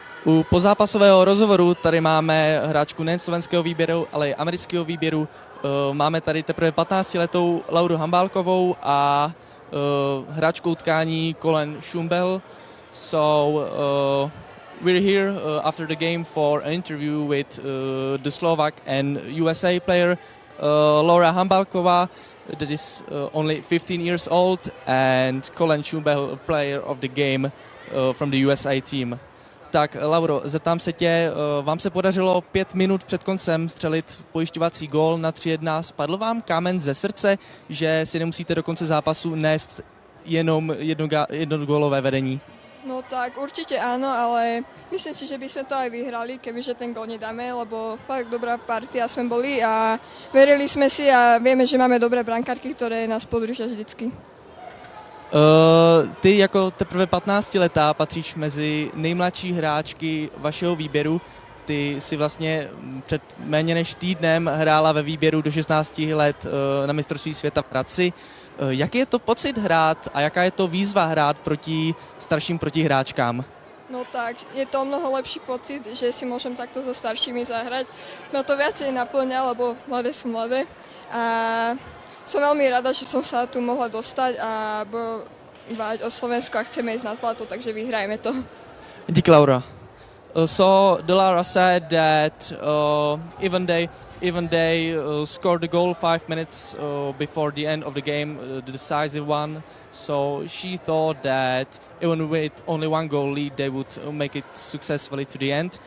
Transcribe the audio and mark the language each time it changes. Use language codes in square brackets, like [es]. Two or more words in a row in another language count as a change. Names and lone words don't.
[cs] U pozápasového rozhovoru tady máme hráčku nejen slovenského výběru, ale i amerického výběru. Máme tady teprve 15letou Lauru Hambálkovou a hráčku utkání Colin Schumbel. [en] So we're here after the game for an interview with the Slovak and USA player Laura Hambálková, that is only 15 years old, and Colin Schumbel, player of the game from the USA team. [cs] Tak, Lauro, zeptám se tě, vám se podařilo 5 minut před koncem střelit pojišťovací gól na 3-1. Spadl vám kámen ze srdce, že si nemusíte do konce zápasu nést jenom jedno gólové vedení? [sk] No tak určite áno, ale myslím si, že by sme to aj vyhrali, kebyže ten gól nedáme, lebo fakt dobrá partia sme boli a verili sme si a vieme, že máme dobré brankárky, ktoré nás podržia vždycky. [cs] Ty jako teprve 15letá patříš mezi nejmladší hráčky vašeho výběru. Ty si vlastně před méně než týdnem hrála ve výběru do 16 let na mistrovství světa v Hradci. Jaký je to pocit hrát a jaká je to výzva hrát proti starším protihráčkám? [sk] No tak, je to mnoho lepší pocit, že si môžem takto so staršími zahrať. Ma to viacej naplňa, lebo mladé sú mladé. A som veľmi rada, že som sa tu mohla dostať a bojovať o Slovensko a chceme ísť na zlato, takže vyhrajeme to. [cs] Díky, Laura. [en] So Delara said that even they scored the goal 5 minutes before the end of the game, the decisive one. So she thought that even with only one goal lead, they would make it successfully to the end.